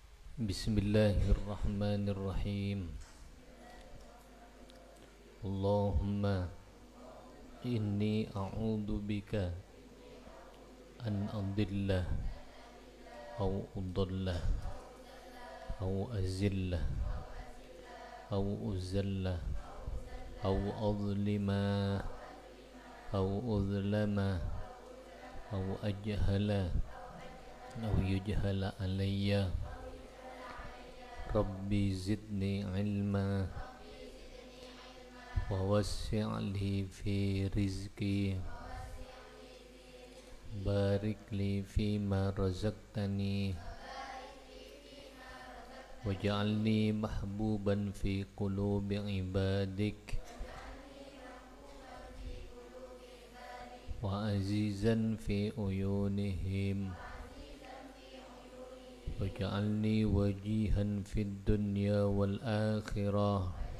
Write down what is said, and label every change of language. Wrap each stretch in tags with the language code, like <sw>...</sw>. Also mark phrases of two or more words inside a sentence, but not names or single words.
<ar>Bismillahirrahmanirrahim. اللهم إني أعوذ بك أن أضل أو أضل أو أزل أو أزل أو أظلم أو أظلم أو أجهل أو يجهل علي. رب زدني علما ووسع لي في رزقي بارك لي فيما رزقتني واجعلني محبوبا في قلوب عبادك وعزيزا في عيونهم واجعلني وجيها في الدنيا والآخرة</ar>